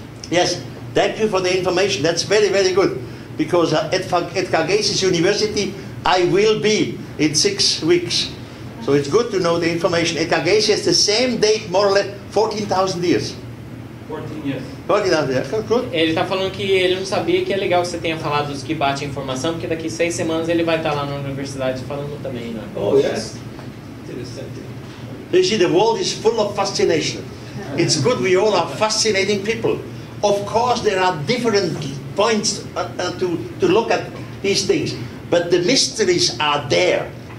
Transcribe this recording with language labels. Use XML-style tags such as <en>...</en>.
<en>Yes, thank you for the information. That's very, very good. Because at Edgar Cayce's university, I will be in 6 weeks. So it's good to know the information. Edgar Cayce has the same date, more or less, 14,000 years. 14 years. 14,000 years. Good.</en> <pt>Ele está falando que ele não sabia, que é legal que você tenha falado dos que bate a informação, porque daqui 6 semanas ele vai estar lá na universidade falando também, né?</pt> <en>Oh, yes.</en> <pt>Interessante.</pt> <en>You see, the world is full of fascination. It's good we all are fascinating people. Of course, there are different points to look at these things, but the mysteries are there.</en>